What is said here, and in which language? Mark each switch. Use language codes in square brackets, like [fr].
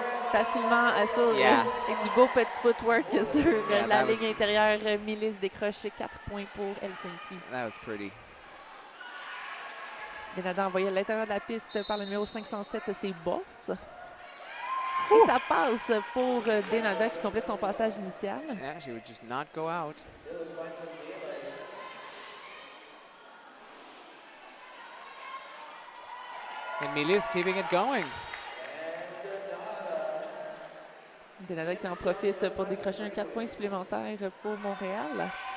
[fr] Facilement sur avec du beau petit footwork sur la ligne intérieure. Milice décroche 4 points pour Helsinki. [en] That was pretty. [fr] Denada envoyé à l'intérieur de la piste par le numéro 507, c'est Boss. Et ça passe pour Denada qui complète son passage initial. [en] Yeah, she would just not go out. And Milice keeping it going. [fr] Denada qui en profite pour décrocher un 4 points supplémentaires pour Montréal.